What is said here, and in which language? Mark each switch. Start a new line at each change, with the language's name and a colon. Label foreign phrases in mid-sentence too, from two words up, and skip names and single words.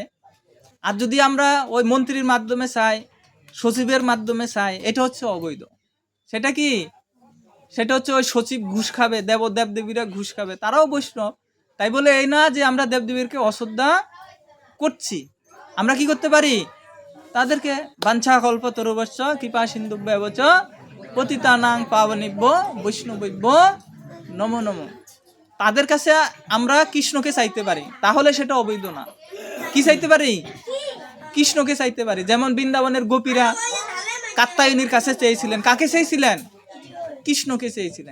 Bangla: আর যদি আমরা ওই মন্ত্রীর মাধ্যমে চাই, সচিবের মাধ্যমে চাই, এটা হচ্ছে অবৈধ। সেটা কি? সেটা হচ্ছে ওই সচিব ঘুষ খাবে, দেবদেবীরা ঘুষ খাবে, তারাও বৈষ্ণব। তাই বলে এই না যে আমরা দেবদেবীরকে অশ্রদ্ধা করছি। আমরা কি করতে পারি? তাদেরকে
Sanskrit: বাঞ্ছা কল্পতরুভ্যশ্চ কৃপা সিন্ধুভ্যেব চ পতিতানাং পাবনেভ্য বৈষ্ণবেভ্য নমো নমো।
Bangla: তাদের কাছে আমরা কৃষ্ণকে চাইতে পারি, তাহলে সেটা অবৈধ না। কি চাইতে পারি? কৃষ্ণকে চাইতে পারি। যেমন বৃন্দাবনের গোপীরা কাত্যায়নীর কাছে চেয়েছিলেন। কাকে চেয়েছিলেন? কৃষ্ণকে চেয়েছিলেন।